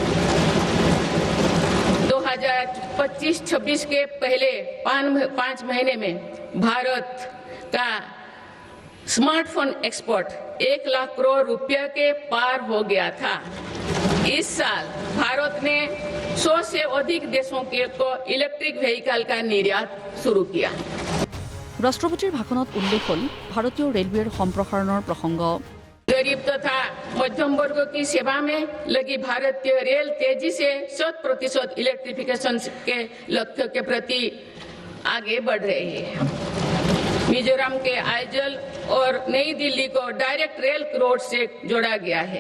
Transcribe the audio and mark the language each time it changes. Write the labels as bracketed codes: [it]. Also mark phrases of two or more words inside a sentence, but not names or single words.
[hi] 2025-26 के पहले 5 महीने में भारत का [en] smartphone export [hi] 1 लाख करोड़ रुपया के पार हो गया था इस साल भारत ने 100 से अधिक देशों को [en] electric vehicle [hi] का निर्यात शुरू किया [as] ৰাষ্ট্ৰপতিৰ ভাষণত উল্লেখ হ'ল ভাৰতীয় ৰেলৱেৰ সম্প্ৰসাৰণৰ প্ৰসংগ [hi] गरीब तथा मध्यम वर्ग की सेवा में लगी भारतीय रेल तेजी से 100% इलेक्ट्रिफिकेशन के लक्ष्य के प्रति आगे बढ़ रही है मिजोरम के आइजल और नई दिल्ली को [en] direct rail road [hi] से जोड़ा गया है